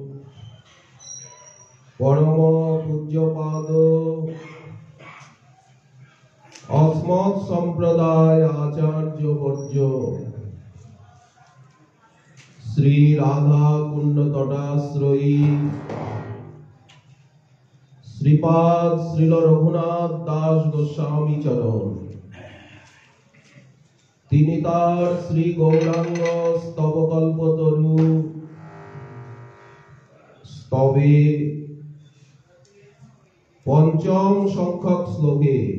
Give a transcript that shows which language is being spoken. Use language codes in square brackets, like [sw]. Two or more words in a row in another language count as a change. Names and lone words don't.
[sa] परम पूज्यपाद अस्मत् संप्रदाय आचार्य वर्य [bn] श्री राधा कुंड तटाश्रयी श्रीपाद श्रील रघुनाथ दास गोस्वामी चरण তিনি তার শ্রী গৌরাঙ্গ স্তবকল্পতরু স্তবে পঞ্চম সংখ্যক শ্লোকে